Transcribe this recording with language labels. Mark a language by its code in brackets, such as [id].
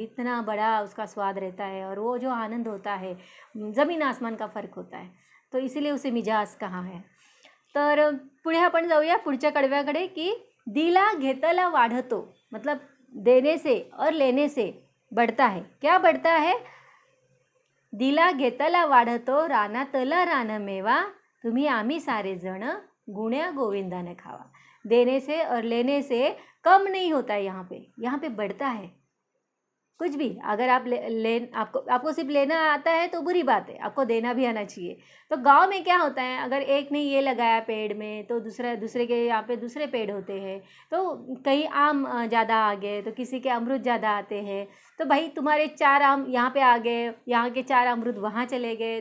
[hi] इतना बड़ा उसका स्वाद रहता है और वो जो आनंद होता है ज़मीन आसमान का फ़र्क होता है, तो इसीलिए उसे मिजाज कहा है। [mr] तर पुढे आपण जाऊया पुढच्या कडव्याकडे की दिला घेतला वाढतो, [hi] मतलब देने से और लेने से बढ़ता है। क्या बढ़ता है? [mr] दिला घेतला वाढतो, रानातला रान मेवा, तुम्ही आम्ही सारे जण गुण्या गोविंदाने खावा। [hi] देने से और लेने से कम नहीं होता है, यहाँ पे बढ़ता है। कुछ भी अगर आप आपको सिर्फ लेना आता है तो बुरी बात है, आपको देना भी आना चाहिए। तो गांव में क्या होता है, अगर एक ने ये लगाया पेड़ में तो दूसरे के यहाँ पे दूसरे पेड़ होते हैं, तो कहीं आम ज़्यादा आ गए तो किसी के अमरूद ज़्यादा आते हैं, तो भाई तुम्हारे 4 आम यहाँ पे आ गए, यहाँ के 4 अमरूद वहाँ चले गए।